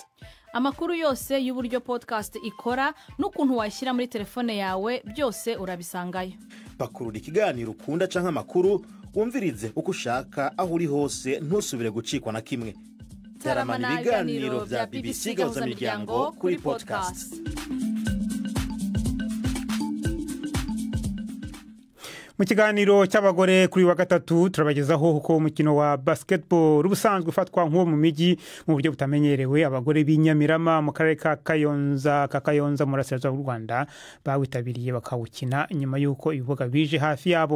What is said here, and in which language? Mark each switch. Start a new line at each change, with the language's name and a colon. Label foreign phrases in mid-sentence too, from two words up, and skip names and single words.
Kinyarwanda: Amakuru yose y'uburyo podcast ikora n'ukuntu washyira muri telefone yawe byose urabisangayo.
Rundi: Pakurura ikiganiro ukunda canke amakuru wumvirize uko ushaka aho uri hose ntusubire gucikwa na kimwe. Taramana ibiganiro vya BBC Gahuza Miryango kuri podcast.
Kinyarwanda: Mu kiganiro cy'abagore kuri wa gatatu turabagezaho uko umukino wa basketball ubusanzwe ufatwa nk'uwo mu migi mu buryo butamenyerewe. Abagore b'Inyamirama mu karere ka Kayonza mu Burasirazuba bw'u Rwanda bawitabiriye bakawukina nyuma y'uko ibibuga bije hafi yabo.